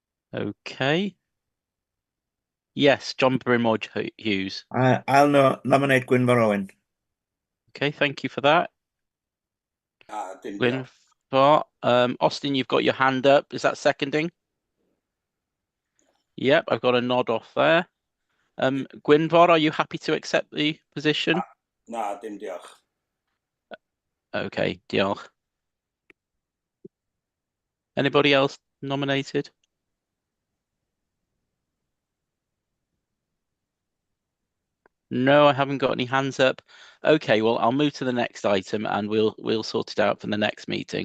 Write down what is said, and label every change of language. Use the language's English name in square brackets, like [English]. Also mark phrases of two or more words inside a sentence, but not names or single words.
[English] Okay. Yes, John Brimore Hughes. I'll nominate Gwynfor Owen. Okay, thank you for that. [Welsh] Dim diolch. [English] Gwynfor. Austin, you've got your hand up. Is that seconding? Yep, I've got a nod off there. Gwynfor, are you happy to accept the position? [Welsh] Dim diolch. [English] Okay, diolch. Anybody else nominated? No, I haven't got any hands up. Okay, well, I'll move to the next item and we'll sort it out for the next meeting.